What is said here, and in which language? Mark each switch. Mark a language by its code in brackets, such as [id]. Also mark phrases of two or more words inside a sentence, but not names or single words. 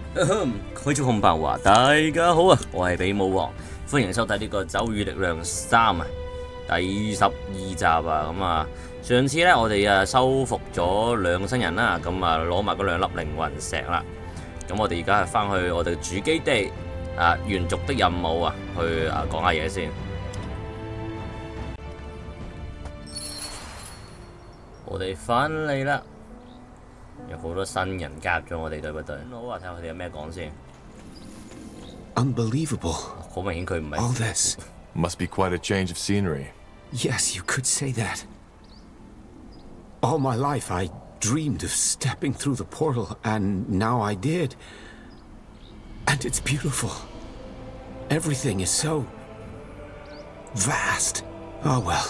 [yue] 開咗紅白話，大家好啊，我係鼻毛王，歡迎收睇呢個《咒語力量3》啊，第12集啊，咁啊，上次呢，我哋收復咗2個新人啦，咁啊攞埋嗰2粒靈魂石啦，咁我哋而家係翻去我哋主基地元族的任務啊，去講下嘢先。我哋翻嚟啦，有好多新人加入咗我哋，對唔對？好啊，睇下佢哋有咩講先。 [en] Unbelievable. [yue] 好明顯佢唔係。 [en] All this. Must be quite a change of scenery. Yes, you could say that. All my life I dreamed of stepping through the portal, and now I did. And it's beautiful. Everything is so vast. Oh well.